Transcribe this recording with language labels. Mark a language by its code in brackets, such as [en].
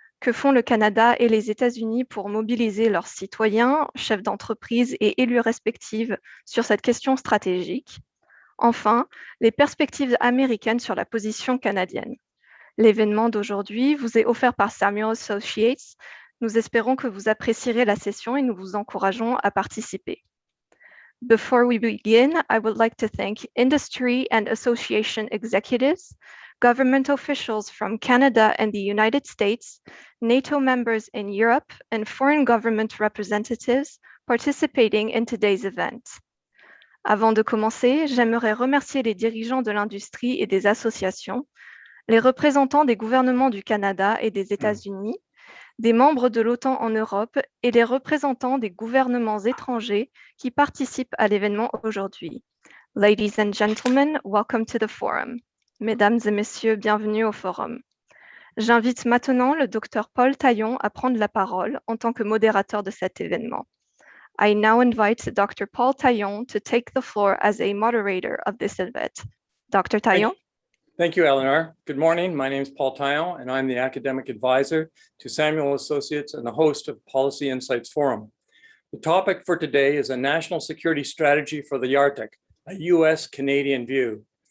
[fr] Que font le Canada et les États-Unis pour mobiliser leurs citoyens, chefs d'entreprise et élus respectifs sur cette question stratégique? Enfin, les perspectives américaines sur la position canadienne. L'événement d'aujourd'hui vous est offert par Samuel Associates. Nous espérons que vous apprécierez la session et nous vous encourageons à participer. [en] Before we begin, I would like to thank industry and association executives, government officials from Canada and the United States, NATO members in Europe, and foreign government representatives participating in today's event. [fr] Avant de commencer, j'aimerais remercier les dirigeants de l'industrie et des associations, les représentants des gouvernements du Canada et des États-Unis, des membres de l'OTAN en Europe et les représentants des gouvernements étrangers qui participent à l'événement aujourd'hui. [en] Ladies and gentlemen, welcome to the forum. [fr] Mesdames et messieurs, bienvenue au forum. J'invite maintenant le Dr Paul Taillon à prendre la parole en tant que modérateur de cet événement. [en] I now invite Dr. Paul Taillon to take the floor as a moderator of this event. Dr. Taillon? Thank you, Aliénor. Good morning. My name is Paul Taillon, and I'm the academic advisor to Samuel Associates and the host of Policy Insights Forum. The topic for today is a national security strategy for the Arctic, a US-Canadian view.